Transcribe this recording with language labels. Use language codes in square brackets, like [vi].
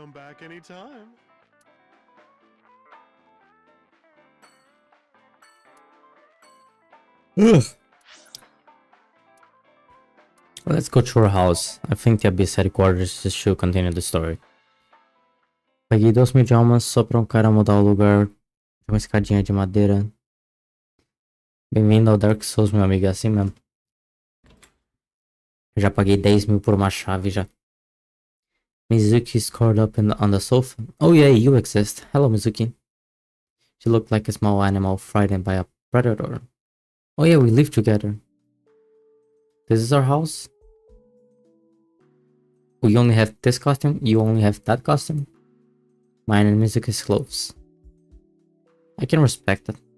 [en] Come back anytime. Ugh. Well, let's go to her house. I think the Abyss headquarters should continue the story. [pt] Peguei 2.000 almas só pra cara mudar o lugar de uma escadinha de madeira. Bem-vindo ao Dark Souls, meu amigo, é assim mesmo. Eu já paguei 10.000 por uma chave já. [en] Mizuki is curled up on the sofa. Oh yeah, you exist. Hello, Mizuki. She looked like a small animal frightened by a predator. Oh yeah, we live together. This is our house. We only have this costume. You only have that costume. Mine and Mizuki's clothes. I can respect it.